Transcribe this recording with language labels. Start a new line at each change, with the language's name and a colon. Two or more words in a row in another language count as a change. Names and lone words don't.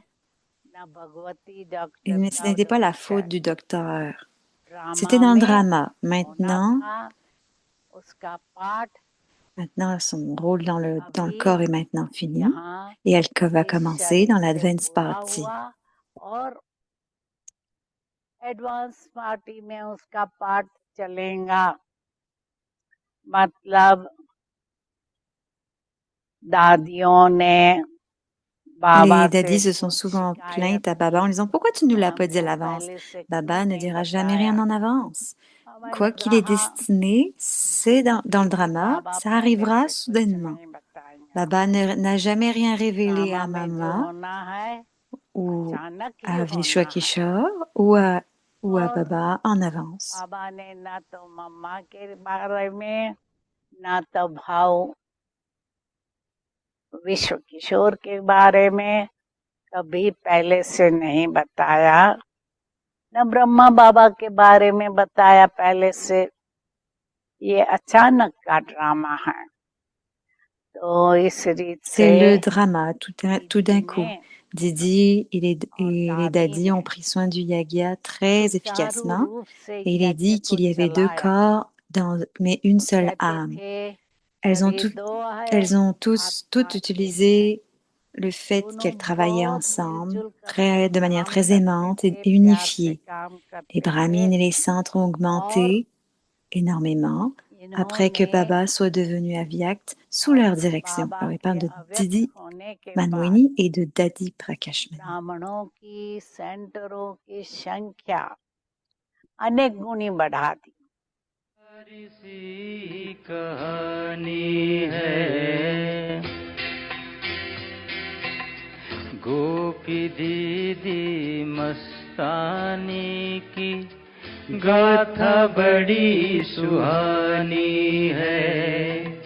French: Mais ce n'était pas la faute du docteur. C'était dans le drama. Maintenant, son rôle dans le corps est maintenant fini. Et elle va commencer dans l'Advance Party.
English: Advance Party
Hindi: में उसका पाठ चलेगा, मतलब दादियों ने
French: Les daddies se sont souvent plaintes à Baba en disant « Pourquoi tu ne nous l'as pas dit à l'avance ?» Baba ne dira jamais rien en avance. Quoi qu'il est destiné, c'est dans le drama, ça arrivera soudainement. Baba n'a jamais rien révélé à Mama ou à Vishwa Kishore ou à Baba en avance.
Hindi: बाबा ने ना तो मम्मा के बारे में ना तो भाव विश्व किशोर के बारे में कभी पहले से नहीं बताया, न ब्रह्मा बाबा के बारे में बताया पहले से। ये अचानक का ड्रामा है, तो इस रीत से
French: C'est le drama, tout d'un coup. Didi et les daddies ont pris soin du yagya très efficacement. Et il est dit qu'il y avait deux corps, mais une seule âme. Elles ont toutes utilisé le fait qu'elles travaillaient ensemble de manière très aimante et unifiée. Les brahmines et les centres ont augmenté énormément. après que Baba soit devenu avyakt sous leur direction. Alors, il parle de Didi Manmohini et de Dadi Prakashmani.
Hindi: ब्राह्मणों की सेंटरों की संख्या अनेक गुनी बढ़ा दी। सी कहानी है गोपी दीदी मस्तानी की गाथा बड़ी सुहानी है